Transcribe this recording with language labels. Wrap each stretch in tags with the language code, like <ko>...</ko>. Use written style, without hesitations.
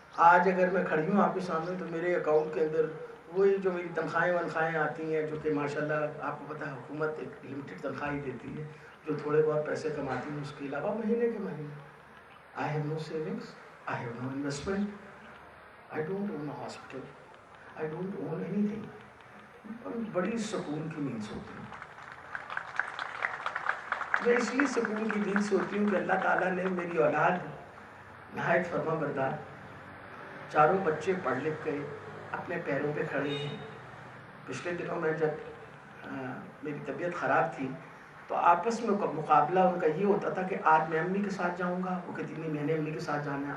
<ur>آج اگر میں کھڑی ہوں آپ کے سامنے تو میرے اکاؤنٹ کے اندر وہی جو میری تنخواہیں آتی ہیں جو کہ ماشاءاللہ آپ کو پتہ ہے حکومت ایک لمیٹڈ تنخواہ دیتی ہے جو تھوڑے بہت پیسے کماتی ہیں, اس کے علاوہ مہینے کے مہینے.</ur> <en>I have no savings, I have no investment, I don't own a hospital, I don't own anything.</en> <ur>اور بڑی سکون کی نیند سوتی ہوں. میں اس لیے سکون کی نیند سوتی ہوں کہ اللہ تعالیٰ نے میری اولاد نہایت فرما بردار, چاروں بچے پڑھ لکھ گئے, اپنے پیروں پہ کھڑے ہیں. پچھلے دنوں میں جب میری طبیعت خراب تھی تو آپس میں مقابلہ ان کا یہ ہوتا تھا کہ آج میں امی کے ساتھ جاؤں گا, وہ کہتی نہیں میں نے امی کے ساتھ جانا ہے.</ur>